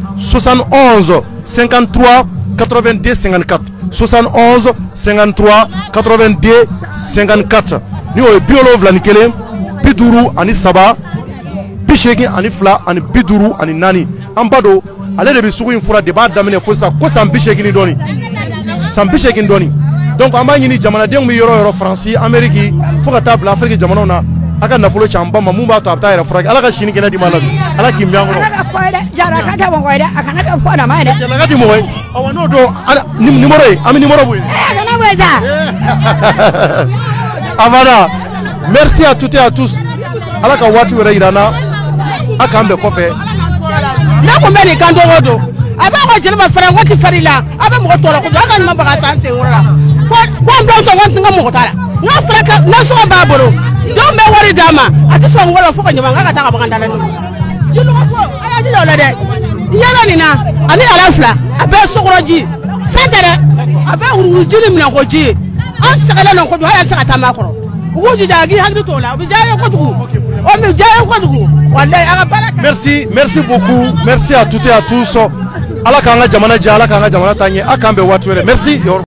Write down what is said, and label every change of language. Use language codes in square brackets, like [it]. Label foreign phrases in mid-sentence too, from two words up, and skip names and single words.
[bm] 71 53 82 54 71 53 82 54 ni o ye 71 53 82 ani 54 an ba don ale de bɛ sugu in fura de b'a daminɛ fo sisan ko san 80 dɔɔni san 80 dɔɔni donc an b'a ɲini jamanadenw bɛ yɔrɔ yɔrɔ Faransi Amérique fo ka taa bila Afiriki jamanaw na a ka nafolo ci an ba ma mun b'a to a bɛ taa yɛrɛ furakɛ ala ka sini kɛnɛ di ma la ala k'i mɛn an kɔrɔ Jaraka tɛ mɔgɔ ye dɛ a kana kɛ fɔ dama ye dɛ Jaraka tɛ mɔgɔ ye awɔ n'o don numéro ye an bɛ numéro bɔ yen kana bɔ yen sa Avana [fr] merci à toutes et à tous [bm] ala ka waati wɛrɛ yira n na a k'an bɛn kɔfɛ ne kun bɛ nin kan don o don a b'a fɔ jeliba fara n ko k'i fari la a bɛ mɔgɔ tɔɔrɔ kojugu a ka ɲuman baga san sen wɛrɛ la ko n bɛ sɔn ko n ka mɔgɔ t'a la n'a fɔra ka nasɔngɔ b'a bolo denw bɛ wari d'a ma a tɛ sɔn wɛrɛ fo ka ɲaman k'a ka taa ka bagan dala n'o jinɔgɔ fɔ a y'a jija o la dɛ yala nin na ani ala fila a bɛɛ sokɔrɔji san tɛ dɛ a bɛɛ wuruwuruji ni minɛnkoji ye an sɛgɛlen don kojugu hali an tɛ se ka taa maa kɔrɔ u k'u jija a k'i hakili t'o la o bɛ diya ye kojugu o bɛ diya ye kojugu walayi an ka baara kɛ. [fr] merci beaucoup merci à toutes et à tous [bm] ala k'an ka jamana jɛ ala k'an ka jamana taa ɲɛ a k'an bɛn waati wɛrɛ merci.